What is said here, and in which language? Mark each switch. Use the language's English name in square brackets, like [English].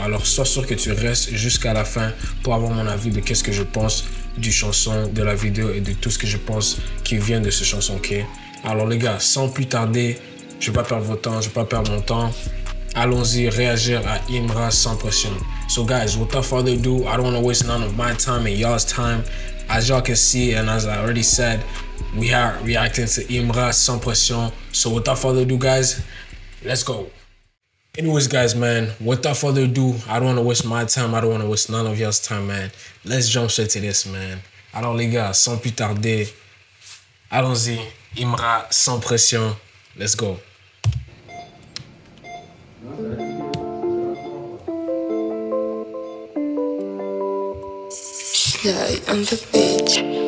[French] Alors, sois sûr que tu restes jusqu'à la fin pour avoir mon avis de qu'est-ce que je pense du chanson, de la vidéo et de tout ce que je pense qui vient de ce chanson, ok? Alors les gars, sans plus tarder, je ne vais pas perdre votre temps, je ne vais pas perdre mon temps. Allons-y, réagir à Imra Sans Pression. [English] So guys, without further ado, I don't want to waste none of my time and y'all's time. As y'all can see, and as I already said, we are reacting to Imra Sans Pression. So without further ado, guys, let's go. Anyways, guys, man, without further ado, I don't want to waste my time. I don't want to waste none of y'all's time, man. Let's jump straight to this, man. [French] Alors les gars, sans plus tarder, allons-y. [English] Imra Sans Pression. Let's go. Slide on the beach.